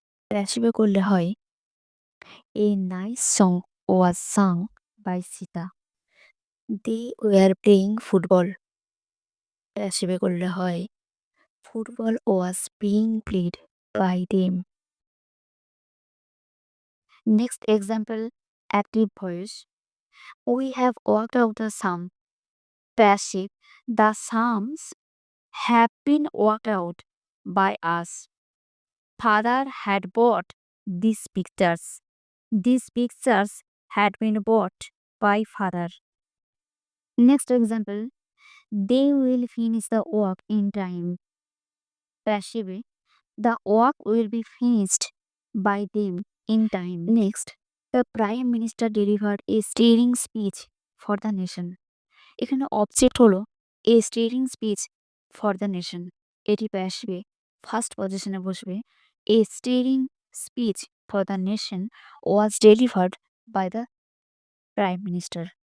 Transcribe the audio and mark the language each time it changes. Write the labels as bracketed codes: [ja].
[bn] প্যাসিভে করলে হয় [en] A nice song was sung by Sita. They were playing football. [bn] প্যাসিভে করলে হয় [en] Football was being played by them. Next example, active voice. We have worked out the sum. Passive. The sums have been worked out by us. Father had bought these pictures. These pictures had been bought by father. Next example, they will finish the work in time. Passive. The work will be finished by them in time. Next, the Prime Minister delivered a stirring speech for the nation. [bn] এখানে object হলো [en] A stirring speech for the nation. [bn] এটি প্যাসিভে first পজিশনে বসবে। [en] A stirring speech for the nation was delivered by the prime minister.